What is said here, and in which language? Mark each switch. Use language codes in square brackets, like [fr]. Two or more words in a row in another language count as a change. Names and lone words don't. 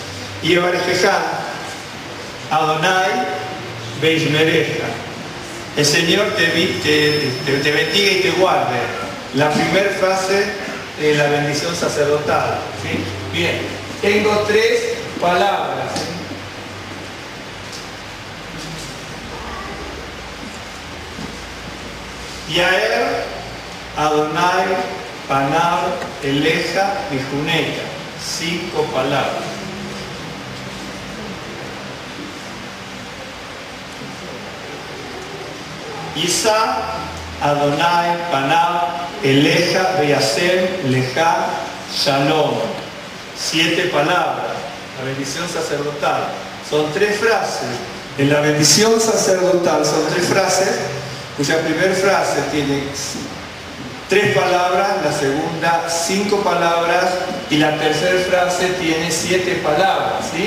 [he] יְבָרֶכְךָ, אדני וְיִשְׁמְרֶךָ. [es] El Señor te bendiga y te guarde. La primera frase de la bendición sacerdotal. ¿Sí? Bien, tengo 3 palabras. [he] יָאֵר, אדני, פָּנָיו, אֵלֶיךָ, וִיחֻנֶּךָּ. [es] 5 palabras. [he] יִשָּׂא, אדני, פָּנָיו, אֵלֶיךָ, וְיָשֵׂם, לְךָ, שָׁלוֹם. [es] 7 palabras. La bendición sacerdotal. Son 3 frases. En la bendición sacerdotal son 3 frases, cuya primera frase tiene 3 palabras, la segunda 5 palabras y la tercera frase tiene 7 palabras, ¿sí?